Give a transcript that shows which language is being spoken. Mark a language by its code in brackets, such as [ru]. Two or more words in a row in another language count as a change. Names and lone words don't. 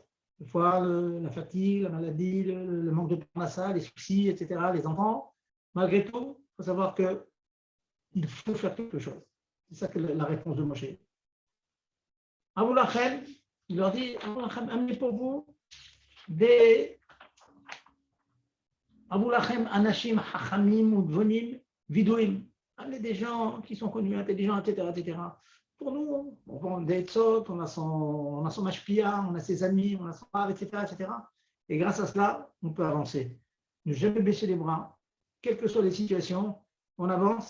[fr] Des fois, la fatigue, la maladie, le manque de parnassa, les soucis, etc., les enfants. Malgré tout, il faut savoir qu'il faut faire quelque chose. C'est ça que la réponse de Moshe. [he] הבו לכם, [fr] il leur dit, [he] הבו לכם, [fr] amenez pour vous des [he] הבו לכם אנשים חכמים ונבונים וידועים. [fr] Amenez des gens qui sont connus, intelligents, etc. Pour nous, on vend des tzot, on a son mashpia, on a ses amis, on a son rave, etc. Et grâce à cela, on peut avancer. Ne jamais baisser les bras, quelles que soient les situations, on avance.